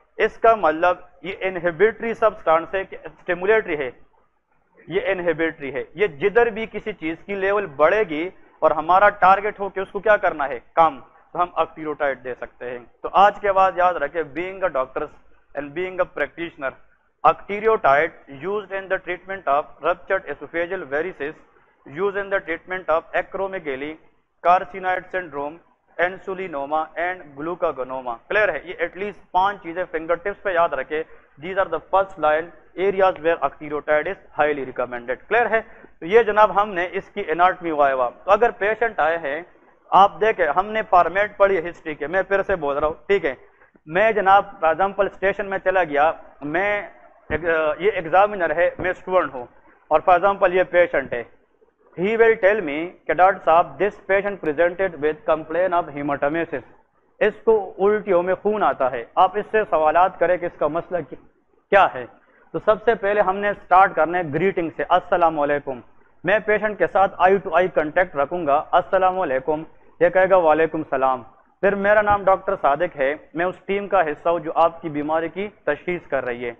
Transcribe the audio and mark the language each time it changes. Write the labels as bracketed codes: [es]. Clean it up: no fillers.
[ur] اس کا مطلب یہ انہیبیٹری سبسٹانس ہے کہ اسٹیمولیٹری ہے؟ یہ انہیبیٹری ہے. یہ جدھر بھی کسی چیز کی لیول بڑھے گی اور ہمارا ٹارگٹ ہو کہ اس کو کیا کرنا ہے؟ کم، تو ہم اکٹیروٹائڈ دے سکتے ہیں. تو آج کے بعد یاد رکھیں [en] Being a doctor and being a practitioner. Octreotide used in the treatment of ruptured esophageal varices, used in the treatment of acromegaly, carcinoid syndrome, insulinoma and glucagonoma. [ur] Clear ہے. یہ ایٹ لیسٹ 5 چیزیں فنگر ٹپس پہ یاد رکھے. [en] These are the first line areas where octreotide is highly recommended. [ur] Clear ہے. تو یہ جناب ہم نے اس کی اناٹمی وائوا. تو اگر پیشنٹ آئے ہیں آپ دیکھیں ہم نے فارمیٹ پڑھی ہے ہسٹری کے، میں پھر سے بول رہا ہوں ٹھیک ہے. میں جناب فار ایگزامپل اسٹیشن میں چلا گیا، میں یہ ایگزامینر ہے، میں اسٹوڈنٹ ہوں اور فار ایگزامپل یہ پیشنٹ ہے. [en] He will tell me [ur] کہ ڈاکٹر صاحب [en] this patient presented with complaint of hematemesis. [ur] اس کو الٹیوں میں خون آتا ہے. آپ اس سے سوالات کریں کہ اس کا مسئلہ کیا ہے. تو سب سے پہلے ہم نے سٹارٹ کرنا ہے گریٹنگ سے، السلام علیکم. میں پیشنٹ کے ساتھ آئی ٹو آئی کنٹیکٹ رکھوں گا، السلام علیکم، یہ کہے گا وعلیکم السلام. پھر میرا نام ڈاکٹر صادق ہے، میں اس ٹیم کا حصہ ہوں جو آپ کی بیماری کی تشخیص کر رہی ہے.